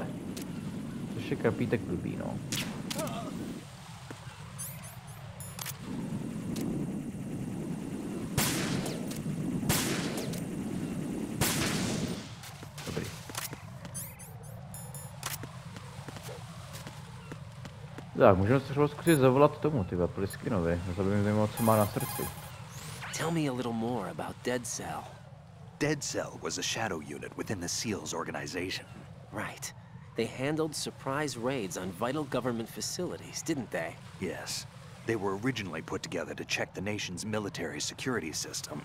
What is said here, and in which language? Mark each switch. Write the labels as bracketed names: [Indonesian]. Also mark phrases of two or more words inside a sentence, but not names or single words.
[Czech] Což je krapítek blbý, no. Dobrý. Tak, můžeme se třeba zkusit zavolat tomu, ty Pliskinovi, zabijeme zajímavé, co má na srdci. [English] Tell me a little more about Dead Cell. Dead Cell was a shadow unit within the SEALs organization. Right. They handled surprise raids on vital government facilities, didn't they? Yes. They were originally put together to check the nation's military security system.